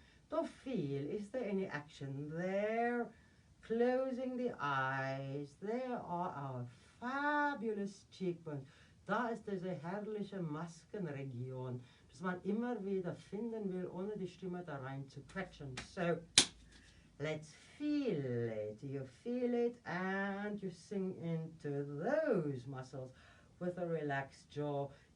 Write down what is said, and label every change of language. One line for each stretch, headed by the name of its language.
English: To feel, is there any action there? Closing the eyes. There are our fabulous cheekbones.
German: Da ist diese herrliche Maskenregion, das man immer wieder finden will, ohne die Stimme da rein zu quetschen.
English: So, let's feel it. You feel it and you sing into those muscles with a relaxed jaw.